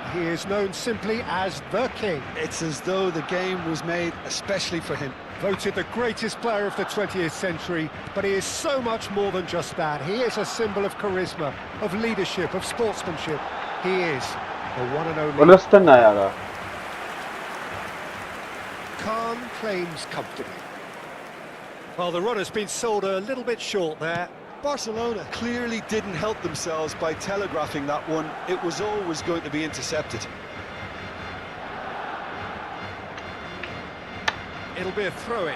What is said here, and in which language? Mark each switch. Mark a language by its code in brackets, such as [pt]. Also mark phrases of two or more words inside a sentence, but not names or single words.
[en] He is known simply as the King. It's as though the game was made especially for him. Voted the greatest player of the 20th century, but he is so much more than just that. He is a symbol of charisma, of leadership, of sportsmanship. He is the one and only. Ոլստն է արա։ Khan claims comfortably. Well, the run has been sold a little bit short there. Barcelona clearly didn't help themselves by telegraphing that one. It was always going to be intercepted. It'll be a throw-in.